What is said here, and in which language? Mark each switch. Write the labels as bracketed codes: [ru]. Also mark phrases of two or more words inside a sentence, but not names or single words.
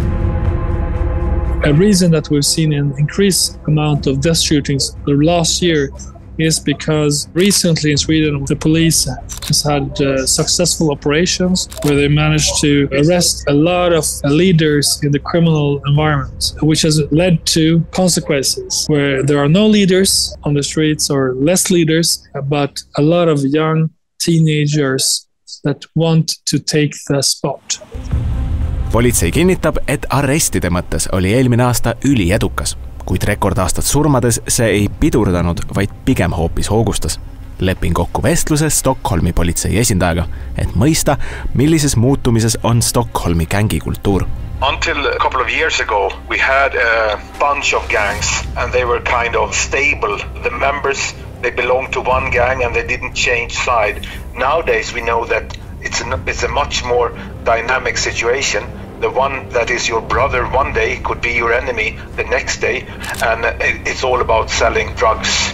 [en] A reason that we've seen an increased amount of death shootings the last year is because recently in Sweden the police has had successful operations where they managed to arrest a lot of leaders in the criminal environment, which has led to consequences where there are no leaders on the streets or less leaders, but a lot of young teenagers that want to take the spot. [et] Politsei kinnitab, et arrestide mõttes oli eelmine aasta üliedukas, kuid rekordaastat surmades see ei pidurdanud, vaid pigem hoopis hoogustas. Lepin kokku vestluses Stockholmi politsei esindajaga, et mõista, millises muutumises on Stockholmi gängikultuur. [en] Until a couple of years ago, we had a bunch of gangs and they were kind of stable. The members, they belonged to one gang and they didn't change side. Nowadays, we know that it's a much more dynamic situation. The one that is your brother one day could be your enemy the next day, and it's all about selling drugs.